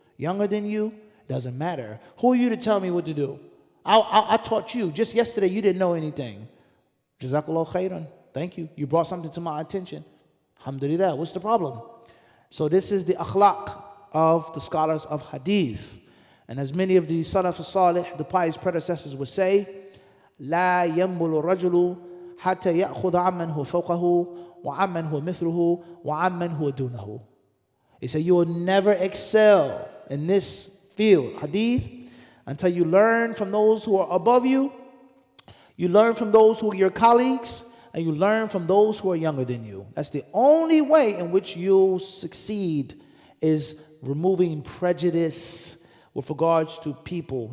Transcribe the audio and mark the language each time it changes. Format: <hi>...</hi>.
<en>Younger than you, doesn't matter. Who are you to tell me what to do? I taught you. Just yesterday, you didn't know anything. Jazakallah khairan. Thank you. You brought something to my attention. Alhamdulillah. What's the problem? So this is the akhlaq of the scholars of hadith. And as many of the Salaf al-Salih, the pious predecessors would say,</en> <ar>لا ينبل الرجل حتى يأخذ عمن هو فوقه وعمن هو مثله وعمن هو دونه.</ar> <en>He said, you will never excel in this field, hadith, until you learn from those who are above you, you learn from those who are your colleagues, and you learn from those who are younger than you. That's the only way in which you'll succeed, is removing prejudice with regards to people.</en>